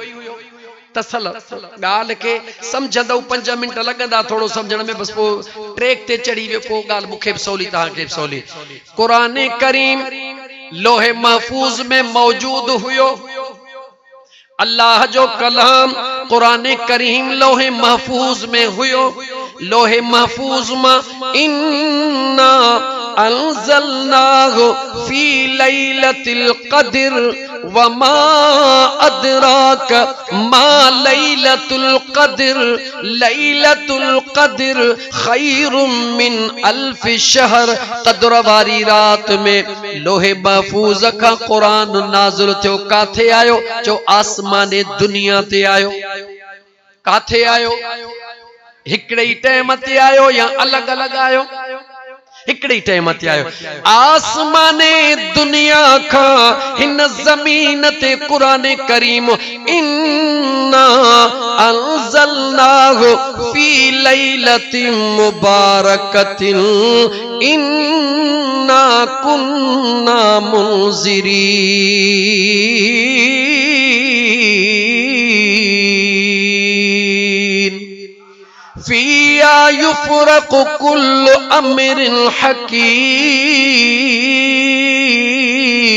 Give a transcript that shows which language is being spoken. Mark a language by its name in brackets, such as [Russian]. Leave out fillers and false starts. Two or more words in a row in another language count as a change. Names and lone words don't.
[Sindhi] तसल ॻाल्हि खे सम्झंदो 5 मिंट लॻंदा थोरो सम्झण में, बस पोइ ट्रैक ते चढ़ी वियो, पोइ ॻाल्हि मूंखे बि सवली तव्हांखे बि सवली। क़ुरान करीम लोहे महफूज में मौजूद हुयो। अल्लाह जो कलाम क़ुरान करीम लोहे महफूज में हुयो। लोहे महफूज में [Arabic] إنا أنزلناه في ليلة القدر وما أدراك ما ليلة القدر ليلة القدر خير من ألف شهر. [Sindhi] क़द्र वारी रात में लोहे महफूज का क़ुरान नाज़िल थियो। काथे आयो? जो आसमान दुनिया ते आयो। काथे आयो? हिकड़े ही टाइम ते आयो या अलग अलग आयो? हिकड़ी टाइम ते आयो। आसमान दुनिया का हिन जमीन ते कुरान करीम [Arabic] إنا أنزلناه في ليلة مباركة إنا كنا منذرين فيها يفرق كل أمر حكيم.